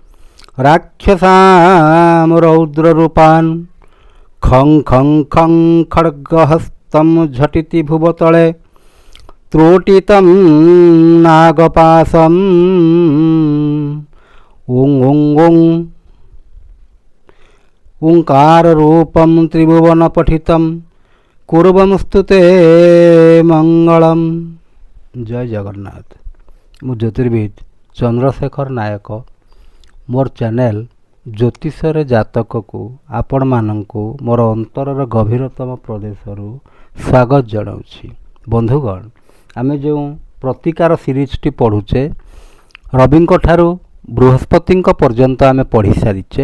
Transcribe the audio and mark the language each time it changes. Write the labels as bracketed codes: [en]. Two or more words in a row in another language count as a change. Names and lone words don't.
[sa] राक्षसां रौद्ररूपान् खं खं खं खड्गहस्तं झटिति भुवतले त्रोटितं नागपाशम् ॐ ॐ ॐ ओंकाररूपं त्रिभुवनपठितं कुर्वंस्तुते मंगलम। [or] ଜୟ ଜଗନ୍ନାଥ। ମୁଁ ଜ୍ୟୋତିର୍ବିଦ ଚନ୍ଦ୍ରଶେଖର ନାୟକ ମୋର ଚ୍ୟାନେଲ ଜ୍ୟୋତିଷର ଜାତକକୁ ଆପଣ ମାନଙ୍କୁ ମୋର ଅନ୍ତରର ଗଭୀରତମ ପ୍ରଦେଶରୁ ସ୍ୱାଗତ ଜଣାଉଛି। ବନ୍ଧୁଗଣ, ଆମେ ଯେଉଁ ପ୍ରତିକାର ସିରିଜଟି ପଢ଼ୁଛେ ରବିଙ୍କ ଠାରୁ ବୃହସ୍ପତି ପର୍ଯ୍ୟନ୍ତ ଆମେ ପଢ଼ି ସାରିଛେ।